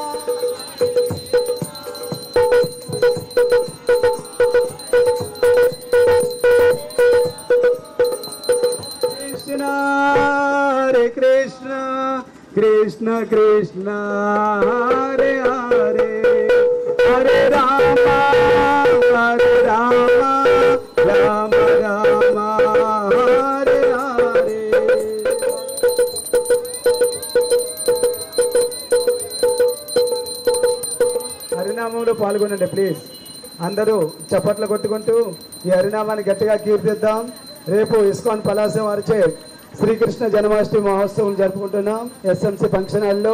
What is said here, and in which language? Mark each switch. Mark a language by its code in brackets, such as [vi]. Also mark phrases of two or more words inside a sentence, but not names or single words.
[sa] Krishna, Hare Krishna, Krishna Krishna Hare Hare, Hare Rama, Hare Rama, Rama Rama, Hare Hare. [te] హరినామంలో పాల్గొనండి ప్లీజ్. అందరూ చప్పట్లు కొట్టుకుంటూ ఈ హరినామాన్ని గట్టిగా కీర్తిద్దాం. రేపు ఇస్కాన్ పలాస వారిచే శ్రీకృష్ణ జన్మాష్టమి మహోత్సవం జరుపుకుంటున్నాం ఎస్ఎంసి ఫంక్షన్ హాల్లో.